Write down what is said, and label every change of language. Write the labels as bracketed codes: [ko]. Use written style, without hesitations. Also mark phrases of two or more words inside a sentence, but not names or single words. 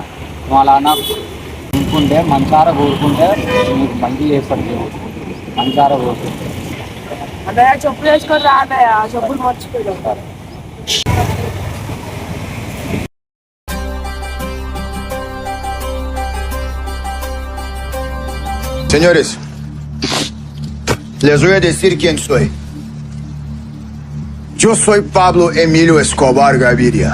[te] నువ్వు అలా అనుకుంటే మంచారా కోరుకుంటే నీకు మంచి చేస్తాడు దేవుడు. మంచారా కోరుకుంటే అంటే చెప్పులు వేసుకొని రాదయా, చెప్పులు మర్చిపోయి. [es] Señores, les voy a decir quién soy. Yo soy Pablo Emilio Escobar Gaviria.